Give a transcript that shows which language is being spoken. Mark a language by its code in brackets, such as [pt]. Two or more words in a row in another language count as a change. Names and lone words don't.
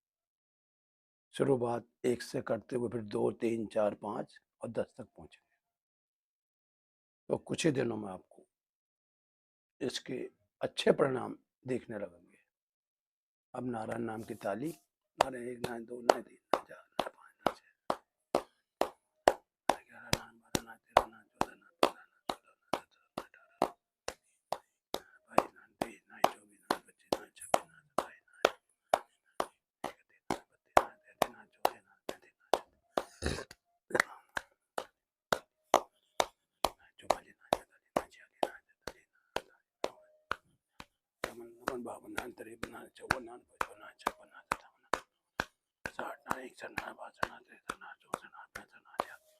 [hi] शुरुआत 1 से करते हुए फिर 2, 3, 4, 5 और 10 तक पहुंचेंगे तो कुछ ही दिनों में आपको इसके अच्छे परिणाम देखने लगेंगे। अब नारायण नाम की ताली, नारायण 1, नारायण 2, नारायण 3, नारायण 4, नारायण 5, नारायण 6, नारायण 11, नारायण 12, नारायण 13, नारायण 14, नारायण 15, नारायण 16, नारायण 17, नारायण 18, नारायण 22, नारायण 23, नारायण 24, नारायण 25, नारायण 26, नारायण 27, नारायण 31, नारायण 32, नारायण 33, नारायण 34, नारायण 52, नारायण 53, नारायण 54, नारायण 55, नारायण 56, नारायण 57, 60, नारायण 61, नारायण 62, नारायण 63, नारायण 64, नारायण 65, नारायण